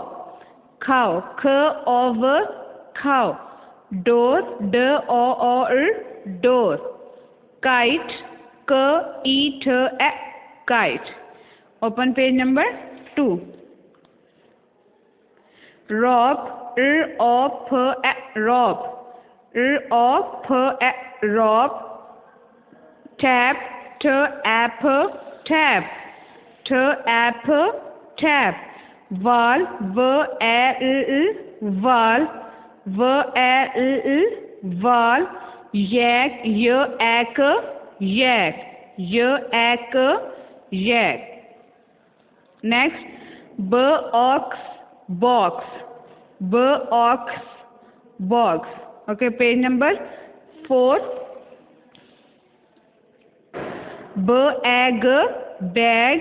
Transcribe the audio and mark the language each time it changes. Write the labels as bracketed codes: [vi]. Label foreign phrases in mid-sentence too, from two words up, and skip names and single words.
[en] cow, C-O-W, cow। door, D-O-O-R, door। kite, K-I-T-E, kite। open page number 2। rope, R-O-P-E, rope, R-O-P-E, rope। tap, T-A-P, tap, T-A-P, tap। wall, W-A-L-L, wall, W-A-L-L, wall। yak, Y-A-K, yak, Y-A-K, yak। next, B ox box. B ox box. Okay, page number 4. B egg bag.